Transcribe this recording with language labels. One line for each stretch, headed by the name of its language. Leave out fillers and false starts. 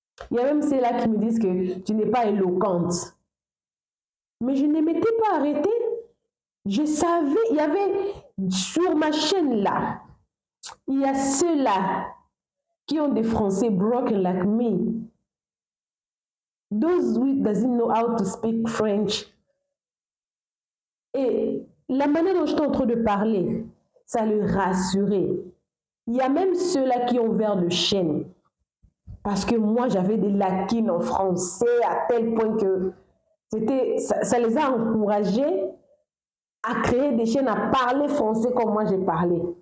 French: Il y a même ceux-là qui me disent que tu n'es pas éloquente. Mais je ne m'étais pas arrêtée. Je savais, il y avait sur ma chaîne là, il y a ceux-là qui ont des Français
English: broken like me. Those who doesn't know how to speak French.
French: Et la manière dont j'étais en train de parler, ça le rassurait. Il y a même ceux-là qui ont ouvert le chaîne. Parce que moi, j'avais des lacunes en français à tel point que ça les a encouragés à créer des chaînes, à parler français comme moi j'ai parlé.